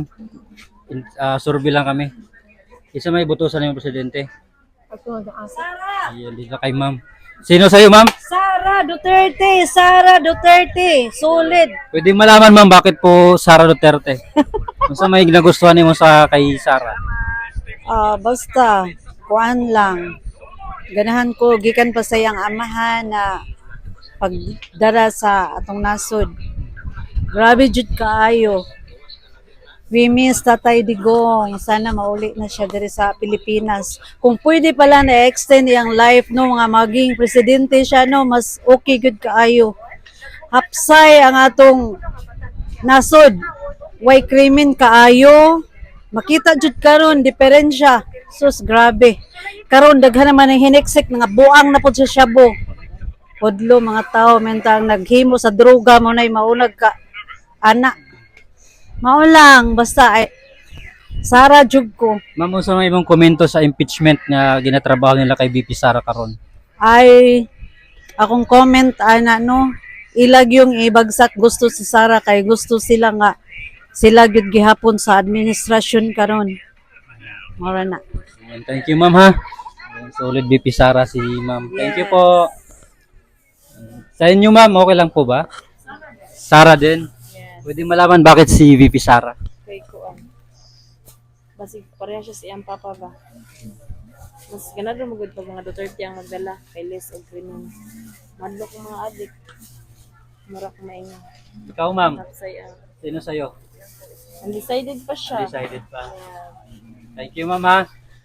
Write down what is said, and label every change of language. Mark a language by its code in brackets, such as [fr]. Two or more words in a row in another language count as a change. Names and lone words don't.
[tl] Survey lang kami. Isa may botosan yung presidente. Ayan, dito kay ma'am. Sino sa'yo, ma'am? Sara Duterte! Sara Duterte! Solid! Pwede malaman, ma'am, bakit po Sara Duterte? Kung sa may nagustuhan mo sa kay Sara? [ceb] Basta, kuan lang. Ganahan ko, gikan pa sa iyang amahan na pagdara sa atong nasod. Grabe jud kaayo. [en] We miss Tatay Digong. [tl] Sana mauli na siya diri sa Pilipinas. Kung pwede pala na-extend yung life no mga maging presidente siya no, mas okay good kaayo. [ceb] Hapsay ang atong nasod. Way krimen kaayo. Makita jud karon diferensya. Sus grabe. Karon daghan naman ang hiniksik nga buang na pud sa Shabu. Podlo mga tao mentang naghimo sa droga mo nay maunag ka ana. Mao lang basta ay Sara jud ko. Ma'am, unsa may imong komento sa impeachment nga ginatrabaho nila kay VP Sara karon? Ay akong comment ana no, ilag yung ibagsak gusto si Sara kay gusto sila nga sila gyud gihapon sa administrasyon karon. Mora na. [en] Ayan, thank you, [tl] ma'am, ha. Ayan, solid VP Sara si ma'am. [en] Thank you po. [tl] Sa inyo, ma'am, okay lang po ba? Sara din. Pwede malaman bakit si VP Sara? [ceb] Kay kuan. Basig pareha siya sa iyang papa ba. Mas ganado mo gud pag mga Duterte ang magdala kay less og krimen. Madlo ko mga adik. Mura ko maingon. Ikaw, ma'am. Hapsay ang [tl] Sino sa'yo? undecided pa siya. Decided pa. [en] Yeah. Thank you, [tl] ma'am, ha.